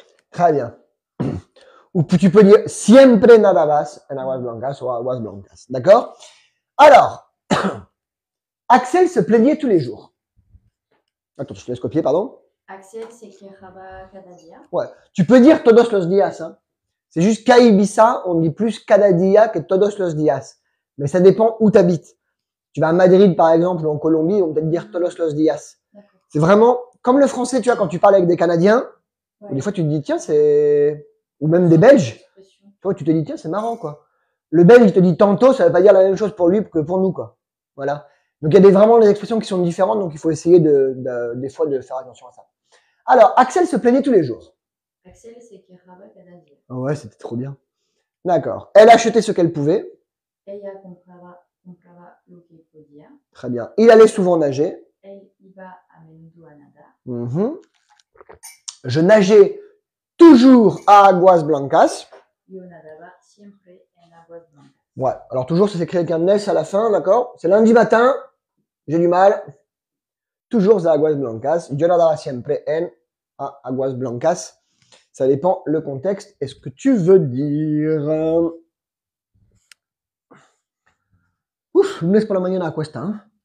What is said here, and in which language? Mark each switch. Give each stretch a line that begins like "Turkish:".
French: Très bien. Ou tu peux dire
Spanish: siempre nadabas en Aguas Blancas
French: ou Aguas Blancas. D'accord? Alors, Axel se plaignait tous les jours. Attends, je te laisse copier, pardon.
Spanish: Axel se quejaba cada día.
French: Ouais. Tu peux dire
Spanish: todos los días.
French: Hein. C'est juste qu'à Ibiza, on dit plus
Spanish: cada día
French: que
Spanish: todos los días.
French: Mais ça dépend où tu habites. Tu vas à Madrid, par exemple, ou en Colombie, on peut peut-être dire
Spanish: todos los días.
French: C'est vraiment comme le français, tu vois, quand tu parles avec des Canadiens, ouais. Des fois tu te dis, tiens, c'est... Ou même des Belges. Tu vois, tu te dis, tiens, c'est marrant, quoi. Le Belge, il te dit tantôt, ça veut pas dire la même chose pour lui que pour nous, quoi. Voilà. Donc, il y a vraiment des expressions qui sont différentes, donc il faut essayer des fois de faire attention à ça. Alors, Axel se plaignait tous les jours.
Spanish: Axel se quejaba cada día.
French: Oh ouais, c'était trop bien. D'accord. Elle achetait ce qu'elle pouvait.
Spanish: Ella compraba lo que podía.
French: Très bien. Il allait souvent nager.
Spanish: Él iba a menudo a nadar. Mhm.
French: Je nageais toujours à Aguas Blancas.
Spanish: Yo nadaba siempre en aguas blancas.
French: Ouais. Alors toujours, ça s'écrit avec un S à la fin, d'accord? C'est lundi matin. J'ai du mal. Toujours à Aguas Blancas.
Spanish: Yo nadaba siempre en Aguas Blancas.
French: Ça dépend le contexte et ce que tu veux dire.
Spanish: Uf, lunes por la mañana cuesta, hein?